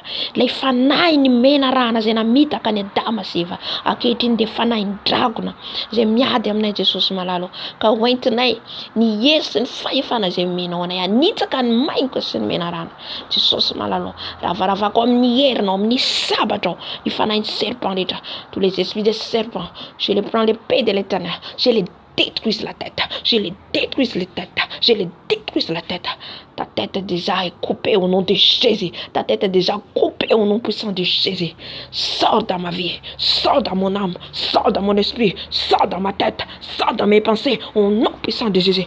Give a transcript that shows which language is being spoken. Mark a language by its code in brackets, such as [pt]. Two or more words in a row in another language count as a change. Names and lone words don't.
[mg] Ilay fanahin'ny mena rahana zay namitaka ny Adama sy Eva. Ankehitriny de fanahin'ny dragona zay miady aminay Jesosy malalo. Ka hoentinay ny hery sy ny fahefana zay menao anay. Anitsaka ny maingo sy ny mena rahana. Jesosy malalo. Ravaravako amin'ny herinao, amin'ny sabatrao, ny fanahin'ny serpent rehetra. [fr] Tous les esprits de serpent, je les prends l'épée de l'Éternel, je les détruis la tête, je les détruis la tête, je les détruis la tête. Ta tête déjà est coupée au nom de Jésus. Ta tête est déjà coupée au nom puissant de Jésus. Sors dans ma vie, sors dans mon âme, sors dans mon esprit, sors dans ma tête, sors dans mes pensées au nom puissant de Jésus.